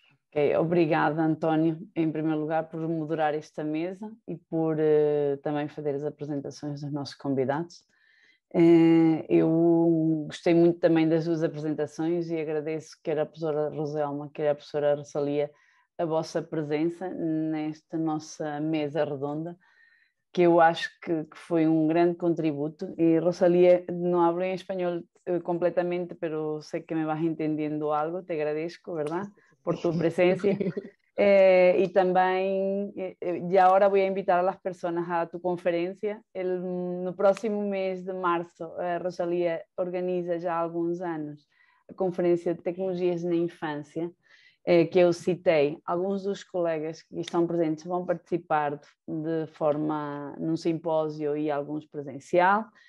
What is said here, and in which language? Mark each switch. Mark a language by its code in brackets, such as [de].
[pt] Okay, obrigada, António, em primeiro lugar, por moderar esta mesa e por também fazer as apresentações dos nossos convidados. Eu gostei muito também das duas apresentações e agradeço quer a professora Roselma, quer a professora Rosalia, a vossa presença nesta nossa mesa redonda, que eu acho que foi um grande contributo. [es] Y Rosalía, no hablo en español completamente, pero sé que me vas entendiendo algo, te agradezco, ¿verdad?, por tu presencia. Y también, y ahora voy a invitar a las personas a tu conferencia. [pt] No próximo mês de março, a Rosalía organiza já há alguns anos a Conferência de Tecnologias na Infância, que eu citei. Alguns dos colegas que estão presentes vão participar de forma num simpósio e alguns presencial.